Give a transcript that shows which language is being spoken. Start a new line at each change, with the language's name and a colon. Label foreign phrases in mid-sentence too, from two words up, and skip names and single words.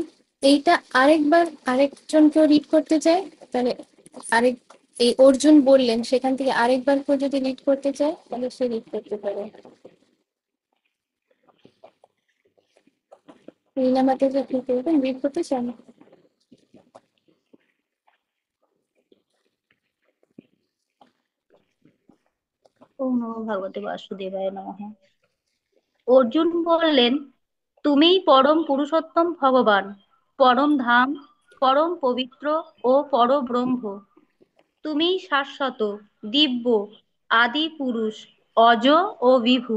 Bangla: এইটা আরেকবার আরেকজনকেও রিড করতে চাই, তাহলে আরেক এই অর্জুন বললেন সেখান থেকে আরেকবার কেউ যদি রিড করতে চায় তাহলে সে রিড করতে পারে। রিনা মাতাজি, আপনি করবেন, রিড করতে চান?
Sanskrit: ওম নমো ভগবতে বাসুদেবায় নমঃ।
Bangla: অর্জুন বললেন, তুমিই পরম পুরুষোত্তম ভগবান, পরম ধাম, পরম পবিত্র ও পরব্রহ্ম। তুমিই শাশ্বত, দিব্য, আদি পুরুষ, অজ ও বিভু।